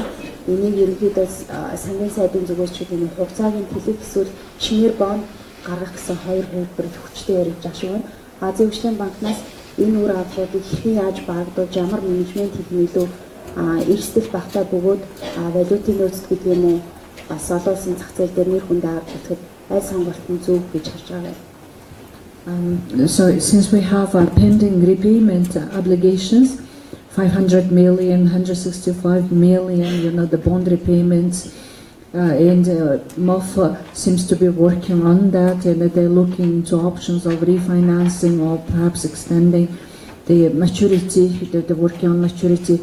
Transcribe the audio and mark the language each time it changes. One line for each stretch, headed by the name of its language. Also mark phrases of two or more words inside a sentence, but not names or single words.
Mongolian: Энийг ерөнхийдөө сангийн сайдын зүгээс ч гэдэг нь хугацаагийн төлөв эсвэл шинээр бонд гаргах гэсэн хоёр хэлбэрт хүчтэй яригдж байгаа шүү. Азийн хөгжлийн банкнаас энэ үр авлагуудыг хэрхэн яаж багадуулж, ямар менежмент хийх нь илүү эрсдэл багтаа бөгөөд валютын нөөцт гэдэг юм уу бас олон улсын зах зээл дээр нэр хүндээ авч үзэхэд аль сонголт нь зөв гэж харж байгаа.
English: So since we have pending repayment obligations, 500 million, 165 million, the bond repayments, and MOF seems to be working on that, and they're looking into options of refinancing or perhaps extending the maturity, they're working on maturity.